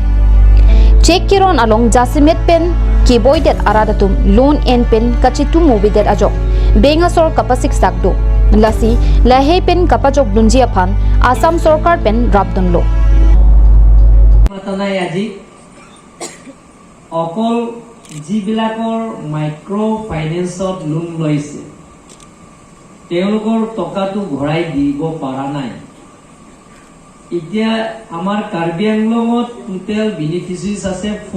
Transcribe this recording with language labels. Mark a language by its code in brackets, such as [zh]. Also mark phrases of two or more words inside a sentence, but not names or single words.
[mjw] Check kiron along Jasimet pen Kiboy det aradatum loan and pen kachitu movie det ajok benga sor kapasik sakdo lasi lahe pen kapajok dunji aphan Assam Sarkar pen rabdon lo [as] matanai aji অকল যিবিলাকৰ [en] micro financet [as] লোন লৈছে তেওঁলোকৰ টকাটো ঘৰাই দিব পৰা নাই এতিয়া আমাৰ কাৰ্বি আংলঙত [en] total beneficiaries [as] আছে